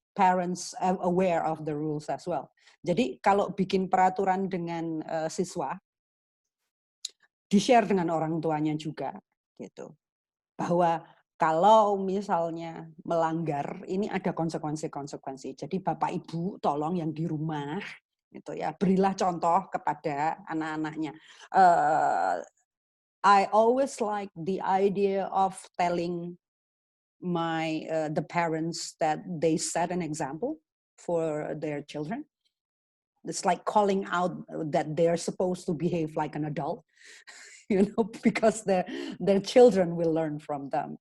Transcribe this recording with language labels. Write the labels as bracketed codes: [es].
[en] parents aware of the rules as well. [id] Jadi kalau bikin peraturan dengan siswa, di-share dengan orang tuanya juga, gitu. Bahwa kalau misalnya melanggar, ini ada konsekuensi-konsekuensi. Jadi Bapak Ibu tolong yang di rumah, gitu ya, berilah contoh kepada anak-anaknya. [en] I always like the idea of telling the parents that they set an example for their children. It's like calling out that they're supposed to behave like an adult, because their children will learn from them.